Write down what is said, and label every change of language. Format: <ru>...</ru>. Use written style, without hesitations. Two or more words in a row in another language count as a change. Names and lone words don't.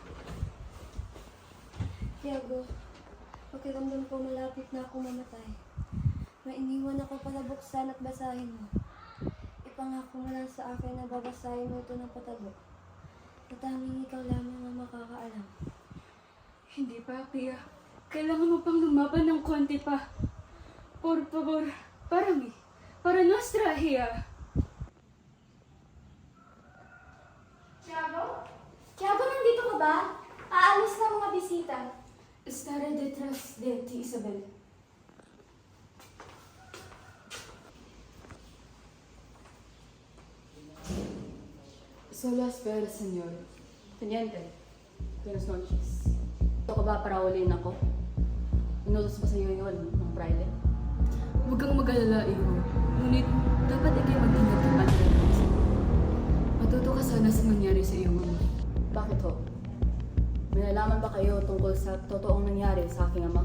<tl>Tiago, pakiramdam ko malapit na ako mamatay. May iniwan ako para buksan at basahin mo. Ipangako mo lang sa akin na babasahin mo ito ng patago. At tanging ikaw lamang ang makakaalam. Hindi pa, Pia. Kailangan mo pang lumaban ng konti pa.</tl> <es>Por favor, para mi. Para nuestra hija.</es> <tl>Tiago, nandito ka ba? Aalis na mga bisita.</tl> <es>Estaré detrás de ti, Isabel. Solo espera, señor. Teniente, buenas noches.</es> <tl>Ito ka ba para uliin ako? Inutos ba sa iyo yun, ng Friday? Huwag kang mag-alala, iho. Ngunit, dapat ikay mag-ingat kay Padre. Matuto ka sana sa nangyari sa iyong ama. Bakit ho? May nalaman ba kayo tungkol sa totoong nangyari sa aking ama?</tl>